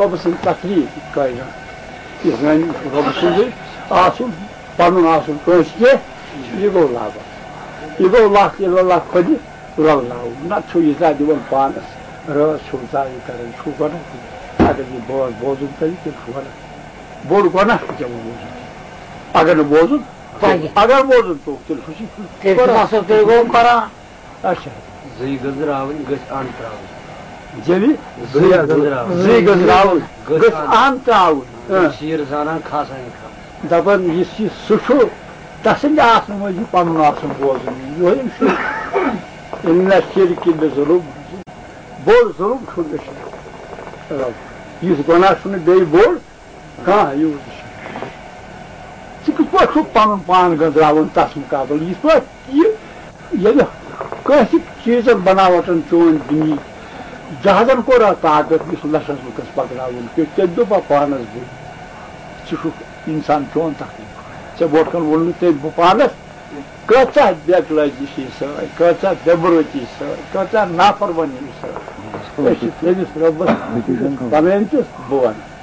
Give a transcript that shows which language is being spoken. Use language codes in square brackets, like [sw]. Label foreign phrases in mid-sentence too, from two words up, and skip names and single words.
[ks] رۄبہٕ سٕنٛدۍ تخلیٖق یہِ کٲینات یہِ زَن رۄبہٕ سُنٛدٕے آسُن پنُن آسُن کٲنٛسہِ کینٛہہ یہِ گوٚو لابَر یہِ گوٚو [ar] لا اِلہ اللہ [ks] خۄدِ رلناوُن نتہٕ چھُ ییٖژاہ دِوان پانس رٲژ چھُ ژایہِ کران چھُ گۄناہ اگر یہِ بٲژ بوزُن تیٚلہِ تیٚلہِ چھُ گۄناہ بوٚڑ گۄناہ چھُ ژےٚ بوزُن اگر نہٕ بوزُن اگر بوزُن توٚگ تیٚلہِ چھُ اچھا زٕے گٔنٛزراوٕنۍ گٔژھۍ اَن ترٛاوٕنۍ جیٚمہِ زٕے گٔنٛزراوٕنۍ گٔژھ اَن ترٛاوٕنۍ شیٖر زانان کھاسان دپان یُس یہِ سُہ چھُ تسٕنٛدِ آسنہٕ موٗجوٗب پنُن آسُن بوزُن یِہوے چھُ [ar] اِنَّ الشِرْكَ لَظُلْمٌ [ks] بوٚڑ ظُلم چھُ گژھان یُس گۄناہ چھُنہٕ بیٚیہِ بوٚڑ کانٛہہ یوٗت ژٕ کِتھ پٲٹھۍ چھُکھ پنُن پان گٔنٛزراوُن تس مُقابل یِتھ پٲٹھۍ یہِ ییٚلہِ کٲنٛسہِ چیٖزن بناوٹن چون دِنی جہازن کوٚر اَتھ طاقت یُس لچھس لُکس پکناوُن تیٚلہِ دوٚپ پانس بہٕ ژٕ چھُکھ اِنسان چون تکلیٖف ژےٚ برونٛٹھ کَن ووٚن نہٕ تیٚلہِ بہٕ پانس کۭژاہ بےکلٲزی چھِ سۭتۍ کۭژاہ بےبرٲتی سۭتۍ کۭژاہ نافرمٲنی سۭتۍ أسۍ چھِ تٔمِس رۄبس پنٕنۍ تہِ بہٕ وَنہٕ